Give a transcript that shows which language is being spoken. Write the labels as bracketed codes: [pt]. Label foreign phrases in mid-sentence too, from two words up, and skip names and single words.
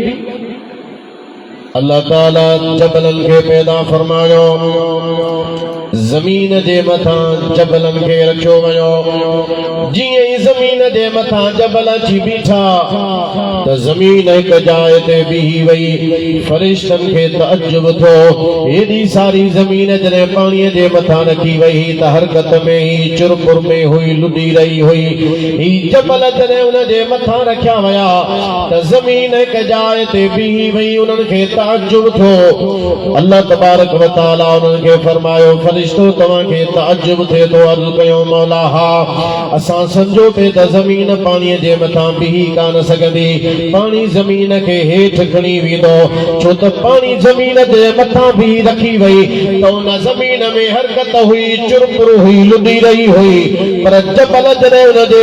[sd] अल्लाह ताला जबलनि खे पैदा फरमायो ज़मीन जे मथां जबलनि खे रखियो वियो जीअं ई ज़मीन जे मथां जबल अची बीठा त ज़मीन हिकु जाइ ते बीही वई फरिश्तनि खे तअज्जुब थियो एॾी सारी ज़मीन जॾहिं पाणीअ जे मथां रखी वई त हरकत में ई चुरपुर में हुई लुॾी रही हुई ही जबल जॾहिं उन जे मथां रखिया विया त ज़मीन हिकु जाइ ते बीही वई उन्हनि खे तअज्जुब थियो अल्लाह [ar] تبارك وتعالى [sd] उन्हनि खे फरमायो फरिश्तो तव्हांखे तअज्जुब थिए थो अर्ज़ कयो मौला हा असां सम्झो पे त ज़मीन पाणीअ जे मथां बीही कान सघंदी पाणी ज़मीन खे हेठि खणी वेंदो छो त पाणी ज़मीन जे मथां बीही रखी वई त उन ज़मीन में हरकत हुई चुरपुर हुई लुॾी रही हुई पर जबल जॾहिं उन जे